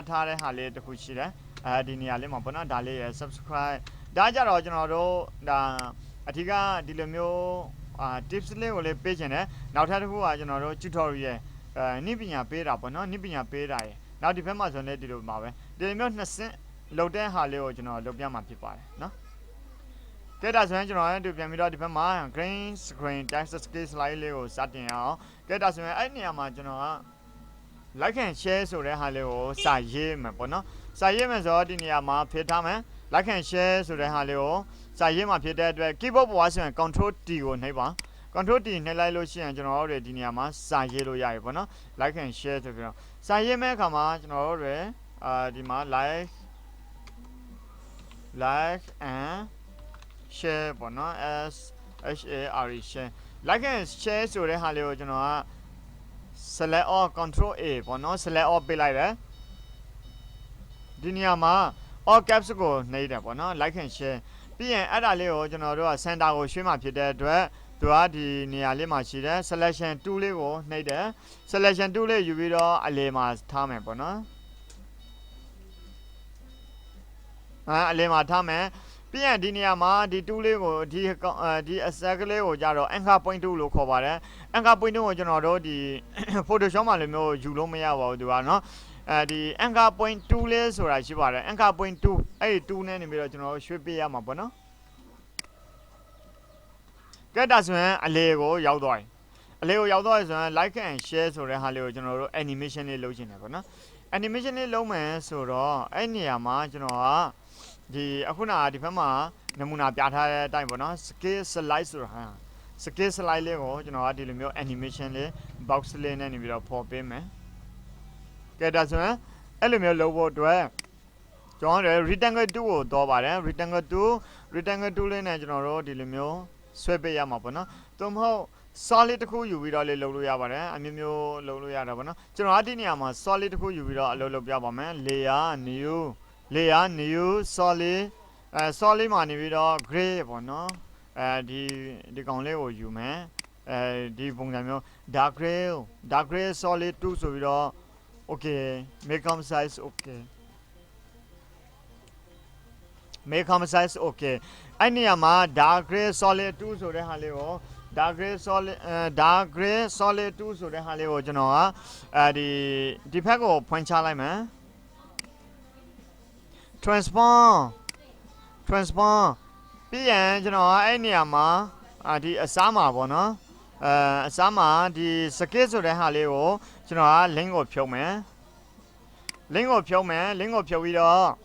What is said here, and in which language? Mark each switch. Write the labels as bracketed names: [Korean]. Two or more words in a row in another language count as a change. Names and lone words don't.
[Burmese] ထားတဲ့ဟာလေးတစ်ခုရှိတယ်ဒီနေရာလေးမှာပေါ့နော်ဒါလေးရယ် subscribe ဒါကြတော့ကျွန်တော်တို့ဒါအထူးကဒီလိုမျိုးtips လေးကိုလေးပေးခြင်းတယ်နောက်ထပ်တစ်ခုကကျွန်တော်တို့ tutorial နိပညာ ပေးတာပေါ့နော်နိပညာပေးတာရယ်နောက်ဒီဘက်မှာဆိုလည်းဒီလိုပါပဲဒီလိုမျိုးနှစ်ဆင့်လုပ်တဲ့ဟာလေးကိုကျွန်တော်လုပ်ပြမှာဖြစ်ပါတယ်နော်ကဲဒါ ဆိုရင်ကျွန်တော်တို့ပြန်ပြီးတော့ဒီဘက်မှာ [English] green screen text scale slide [Burmese] လေးကိုစတင်အောင်ကဲဒါဆိုရင်အဲ့နေရာမှာကျွန်တော်က [English] like and share [Burmese] ဆိုတဲ့ဟာလေးကိုစာရေးမယ်ပေါ့နော်စာရေးမယ်ဆိုတော့ဒီနေရာမှာဖိထားမယ် [English] like and share [Burmese] ဆိုတဲ့ဟာလေးကိုစာရေးမှာဖြစ်တဲ့အတွက် keyboard ပေါ်ဆိုရင် [English] control T [Burmese] ကိုနှိပ်ပါ [English] control T [Burmese] နှိပ်လိုက်လို့ရှိရင်ကျွန်တော်တို့ဒီနေရာမှာစာရေးလို့ရပြီပေါ့နော် [English] like and share [Burmese] ဆိုပြီးတော့စာရေးမဲ့အခါမှာကျွန်တော်တို့ဒီမှာ like [English] and share [Burmese] ပေါ့နော် [English] S H A R E share like and share [Burmese] ဆိုတဲ့ဟာလေးကိုကျွန်တော်က [English] select all control A [Burmese] ပေါ့နော် [English] select all [Burmese] ပေးလိုက်တယ်ဒီနေရာမှာ [English] all caps [Burmese] ကိုနှိပ်တယ်ပေါ့နော် [English] like and share [Burmese] ပြီးရင်အဲ့ဒါလေးကိုကျွန်တော်တို့က center ကိုရွှေ့မှဖြစ်တဲ့အတွက်သူကဒီနေရာလေးမှာရှိတဲ့ [English] selection tool [Burmese] လေးကိုနှိပ်တယ် [English] selection tool [Burmese] လေးယူပြီးတော့အလယ်မှာထားမယ်ပေါ့နော် အလယ်မှာထားမယ်ပြီးရင်ဒီနေရာမှာဒီ tool လေးကိုဒီအစက်ကလေးကိုကြတော့ [English] anchor point tool [Burmese] လို့ခေါ်ပါတယ် [English] anchor point [Burmese] ကိုကျွန်တော်တို့ဒီ Photoshop မှာလည်းမျိုးယူလို့မရပါဘူးသူကနော်ဒီ [English] anchor point tool [Burmese] လေးဆိုတာရှိပါတယ် [English] anchor point tool [Burmese] အဲ့ဒီ tool နဲ့နေပြီးတော့ကျွန်တော်တို့ရွှေ့ပေးရမှာပေါ့နော် ကဲဒါဆိုရင်အလေကိုရောက်သွားပြီအလေကိုရောက်သွားပြီဆိုရင် [English] like and share [Burmese] ဆိုတဲ့ဟာလေးကိုကျွန်တော်တို့ animation လေးလုပ်ချင်တယ်ပေါ့နော် animation လေးလုပ်မယ်ဆိုတော့အဲ့နေရာမှာကျွန်တော်ကဒီအခုနဒီဘက်မှာနမူနာပြထား တဲ့အတိုင်းပေါ့နော် [English] scale slide [Burmese] ဆိုတာ [English] scale slide [Burmese] လေးကိုကျွန်တော်ကဒီလိုမျိုး animation လေး box လေးနဲ့နေပြီးတော့ပေါ်ပေးမယ်ကဲဒါဆိုရင်အဲ့လိုမျိုးလုပ်ဖို့အတွက်ကျွန်တော်တို့ rectangle 2ကိုတော့ပါတယ် rectangle 2လေးနဲ့ကျွန်တော်တို့ဒီလိုမျိုးဆွဲပေးရမှာပေါ့နော်သို့မဟုတ် solid တစ်ခုယူပြီးတော့လေးလုပ်လို့ရပါတယ်အမျိုးမျိုးလုပ်လို့ရတာပေါ့နော်ကျွန်တော်ဒီနေရာမှာ solid တစ်ခုယူပြီးတော့အလုပ်လုပ်ပြပါမယ် [English] layer new solid solid [Burmese] မှာနေပြီးတော့ gray ပေါ့နော်ဒီကောင်လေးကိုယူမယ်ဒီပုံစံမျိုး [English] dark gray solid 2 [Burmese] ဆိုပြီးတော့ [English] okay make size okay make size okay [Burmese] အဲ့နေရာမှာ [English] dark gray solid 2 [Burmese] ဆိုတဲ့ဟာလေးကို [English] dark gray solid 2 [Burmese] ဆိုတဲ့ဟာလေးကိုကျွန်တော်ကဒီဘက်ကိုဖွင့်ချလိုက်မယ် transform ပြီးရင်ကျွန်တော်ကအဲ့နေရာမှာဒီအစားမှာပေါ့နော်အစားမှာဒီ scale ဆိုတဲ့ဟာလေးကိုကျွန်တော်က link ကိုဖြုတ်မယ် link ကိုဖြုတ်ပြီးတော့